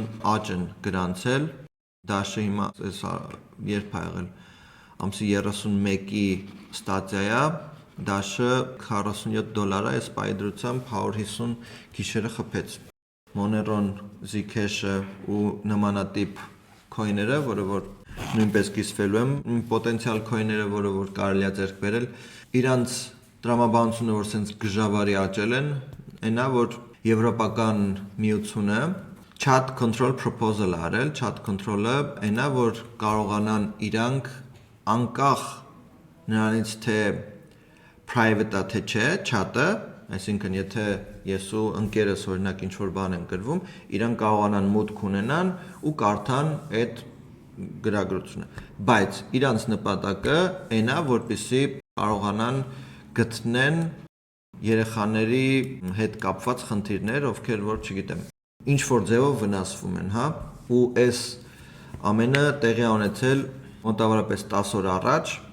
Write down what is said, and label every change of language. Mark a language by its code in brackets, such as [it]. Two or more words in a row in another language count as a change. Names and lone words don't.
[hy] աճ են գրանցել, Dash-ը հիմա երբ է եղել, ամսի 31-ի ստատիա է, Dash-ը $47 է, այս պայդրությամբ 150 գիշերը խփեց։ Monero-ն, Zcash-ը ու նմանատիպ coin-ները, որը որ նույնպես կիսվելու են, պոտենցիալ coin-ները, որը որ կարելի է ձեռք բերել, իրանց տրամաբանությունը, որ սենց գժավարի աճել են, այնա, որ Եվրոպական միությունը [en] chat control proposal [hy] արել, [en] chat control- [hy] ը այնա, որ կարողանան իրանք անկախ նրանից թե private-ա թե չէ, chat-ը, այսինքն եթե ես ու ընկերս օրինակ ինչ-որ բան են գրվում, իրանք կարողանան մուտք ունենան ու կարդան այդ գրագրությունը, բայց իրանց նպատակը այնա, որպեսզի կարողանան գտնեն երեխաների հետ կապված խնդիրներ, ովքեր որ չգիտեմ, ինչ որ ձևով վնասվում են, հա, ու այս ամենը տեղի ունեցել մոտավորապես 10 օր առաջ,